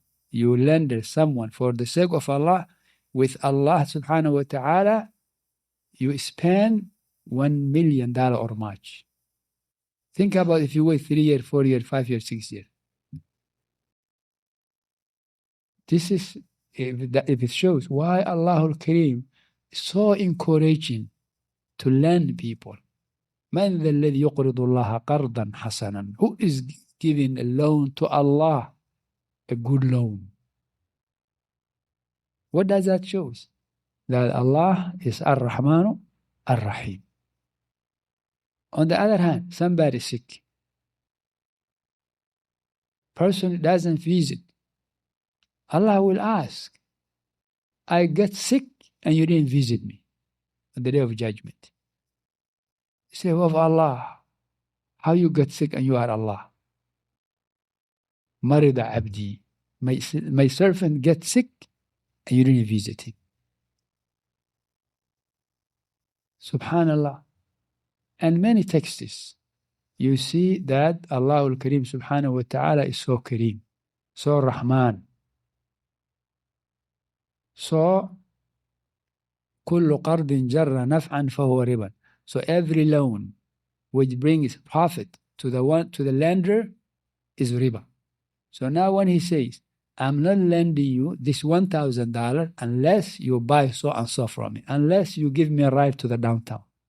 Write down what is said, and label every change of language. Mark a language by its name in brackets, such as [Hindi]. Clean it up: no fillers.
[English] You lend someone for the sake of Allah, with Allah subhanahu wa ta'ala, you spend $1 million or much. Think about if you wait 3 years, 4 years, 5 years, 6 years. This is, if it shows why Allah al-Kareem is so encouraging to lend people. [Arabic] من ذا الذي يقرض الله قرضا حسنا? [English] Who is giving a loan to Allah, a good loan? What does that show? That Allah is Ar-Rahmanu Ar-Rahim. On the other hand, somebody is sick. Person doesn't visit. Allah will ask, I get sick and you didn't visit me on the day of judgment. You say, of Allah, how you get sick and you are Allah? [Arabic] Marida abdi. [English] My servant gets sick and you didn't visit him. Subhanallah. And many texts, you see that Allah al-Kareem subhanahu wa ta'ala is so Kareem, so Rahman. So, [Arabic] كل قرض جر نفعا فهو ربا. [English] So every loan which brings profit to the lender is riba. So now when he says, I'm not lending you this $1,000 unless you buy so and so from me, unless you give me a ride to the downtown.